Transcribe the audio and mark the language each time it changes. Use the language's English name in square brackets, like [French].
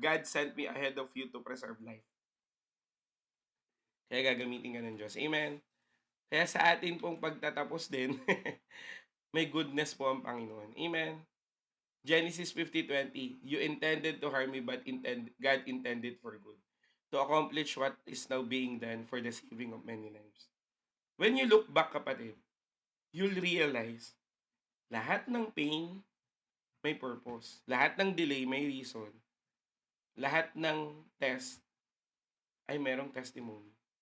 [English] God sent me ahead of you to preserve life. [Filipino] Kaya gagamitin ka ng Diyos. Amen? Kaya sa atin pong pagtatapos din, may goodness po ang Panginoon. Amen? [English] Genesis 50:20, you intended to harm me, but God intended for good, to accomplish what is now being done for the saving of many lives. When you look back, kapatid, you'll realize, [Filipino] lahat ng [English] pain may purpose. [Filipino] Lahat ng delay may reason. Lahat ng test ay merong testimony.